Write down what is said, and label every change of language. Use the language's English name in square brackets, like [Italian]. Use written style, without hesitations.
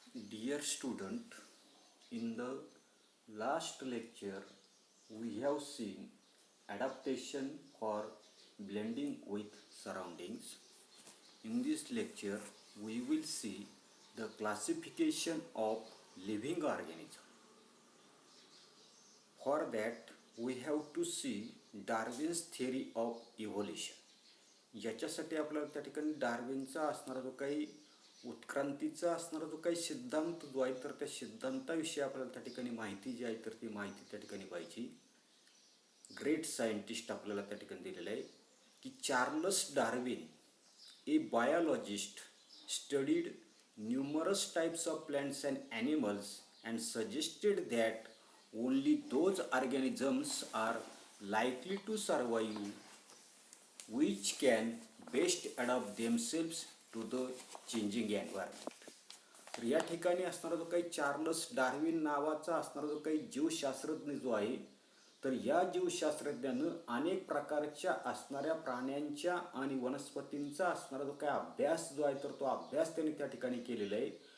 [English] Dear student, in the last lecture we have seen adaptation for blending with surroundings. In this lecture we will see the classification of living organisms. For that we have to see Darwin's theory of evolution. [Marathi] याच्यासाठी आपल्याला त्या ठिकाणी डार्विनचा असणारा जो काही उत्क्रांतीचा असणारा जो काही सिद्धांत जो आहे तर त्या सिद्धांताविषयी आपल्याला त्या ठिकाणी माहिती जी आहे तर ती माहिती त्या ठिकाणी पाहिजे. [English] great scientist [Marathi] आपल्याला त्या ठिकाणी दिलेलं आहे की [English] Charles Darwin a biologist studied numerous types of plants and animals and suggested that only those organisms are likely to survive which can best adapt themselves to the changing environment. [Marathi] तर या ठिकाणी असणारा जो काही चार्लस डार्विन नावाचा असणारा जो काही जीवशास्त्रज्ञ जो आहे तर या जीवशास्त्रज्ञानं अनेक प्रकारच्या असणाऱ्या प्राण्यांच्या आणि वनस्पतींचा असणारा जो काही अभ्यास जो आहे तर तो अभ्यास त्यांनी त्या ठिकाणी केलेला आहे.